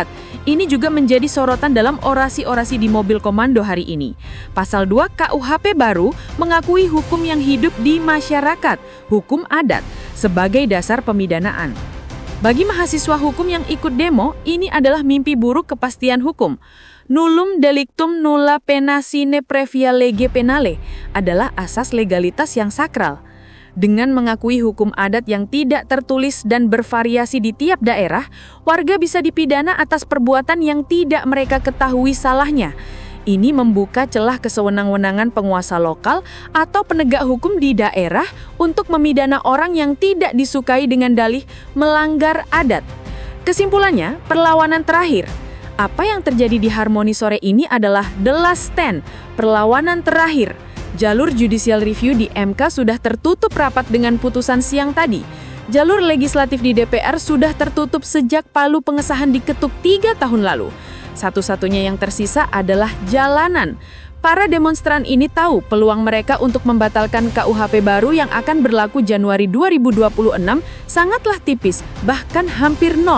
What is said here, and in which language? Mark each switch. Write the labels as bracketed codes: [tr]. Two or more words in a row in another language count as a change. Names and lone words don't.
[id] Ini juga menjadi sorotan dalam orasi-orasi di mobil komando hari ini. Pasal 2 KUHP baru mengakui hukum yang hidup di masyarakat, hukum adat, sebagai dasar pemidanaan. Bagi mahasiswa hukum yang ikut demo, ini adalah mimpi buruk kepastian hukum. [la] Nullum delictum nulla pena sine previa lege penale [id] adalah asas legalitas yang sakral. Dengan mengakui hukum adat yang tidak tertulis dan bervariasi di tiap daerah, warga bisa dipidana atas perbuatan yang tidak mereka ketahui salahnya. Ini membuka celah kesewenang-wenangan penguasa lokal atau penegak hukum di daerah untuk memidana orang yang tidak disukai dengan dalih melanggar adat. Kesimpulannya, perlawanan terakhir. Apa yang terjadi di Harmoni sore ini adalah [en] the last stand, [id] perlawanan terakhir. Jalur [en] judicial review [id] di MK sudah tertutup rapat dengan putusan siang tadi. Jalur legislatif di DPR sudah tertutup sejak palu pengesahan diketuk 3 tahun lalu. Satu-satunya yang tersisa adalah jalanan. Para demonstran ini tahu peluang mereka untuk membatalkan KUHP baru yang akan berlaku Januari 2026 sangatlah tipis, bahkan hampir nol.